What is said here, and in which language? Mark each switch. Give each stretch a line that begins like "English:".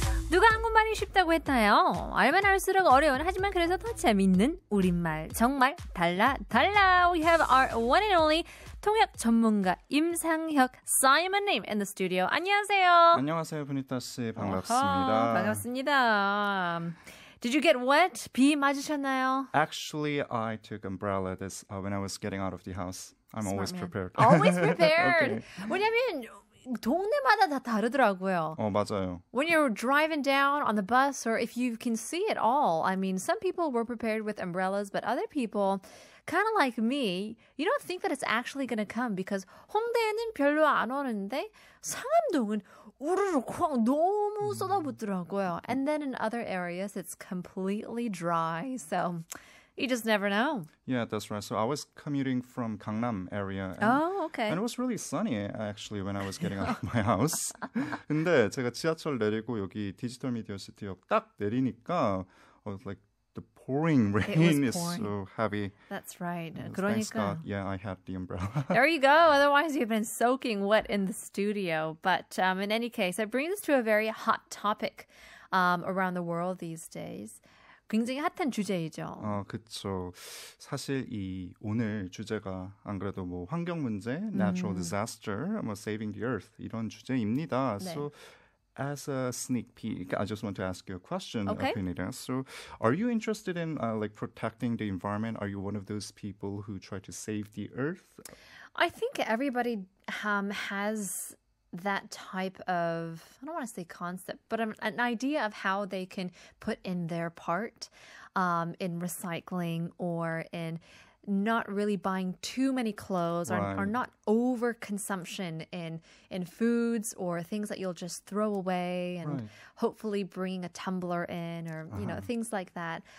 Korean: 누가 한국말이 쉽다고 했나요? 알면 알수록 어려운 하지만 그래서 더 재밌는 우리말 정말 달라.
English: We have our one and only
Korean: 통역 전문가
English: 임상혁 사이먼님 in the studio.
Korean: 안녕하세요. 안녕하세요, 분이타 씨. 반갑습니다. 반갑습니다.
English: Did you get wet?
Korean: 비 맞으셨나요?
English: Actually, I took umbrella this when I was getting out of the house. I'm always prepared. Always prepared. Okay.
Korean: 왜냐면 동네마다 다 다르더라고요. 맞아요.
English: When you're driving down on the bus or if you can see it all, I mean, some people were prepared with umbrellas, but other people, kind of like me, you don't think that it's actually going to come because
Korean: 홍대에는 별로 안 오는데 상암동은 우르르 쾅 너무 쏟아붓더라고요.
English: And then in other areas, it's completely dry. So you just never know. Yeah, that's right. So I was commuting from Gangnam area. Okay. And it was really sunny actually when I was getting out of my house.
Korean: 근데 제가 지하철 내리고 여기 디지털 미디어 시티역 딱 내리니까
English: I was like the pouring rain is so heavy. That's right. Thanks
Korean: 그러니까.
English: God. Yeah, I had the umbrella. There you go. Otherwise, you've been soaking wet in the studio. But in any case, that brings us to a very hot topic around the world these days.
Korean: 굉장히 핫한 주제이죠. 그렇죠. 사실 이 오늘 주제가 안 그래도 뭐 환경 문제,
English: natural disaster,
Korean: 뭐
English: saving the earth
Korean: 이런 주제입니다. 네.
English: So as a sneak peek, I just want to ask you a question, Okay. Penita. So are you interested in like protecting the environment? Are you one of those people who try to save the earth? I think everybody has that type of, I don't want to say concept, but an idea of how they can put in their part in recycling or in not really buying too many clothes or not overconsumption in foods or things that you'll just throw away and hopefully bringing a tumbler in or, you know, things like that.